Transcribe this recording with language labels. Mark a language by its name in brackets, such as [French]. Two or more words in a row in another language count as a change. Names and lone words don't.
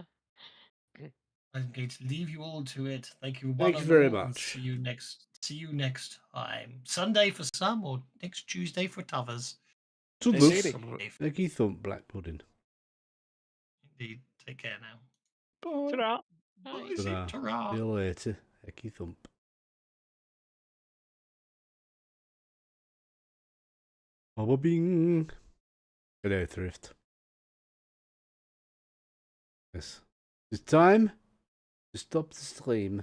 [English] I'm going to leave you all to it. Thank you, Thank one you very and all, and much. See you next time. Sunday for some, or next Tuesday for t'others. Toodles. Safe. Thank you, Thump Black Pudding. Indeed. Take care now. Bye. Ta-ra. Bye. Ta-ra. Ta-ra. See you later. Hecky Thump. Baba bing. Hello, Thrift. Yes. It's time to stop the stream.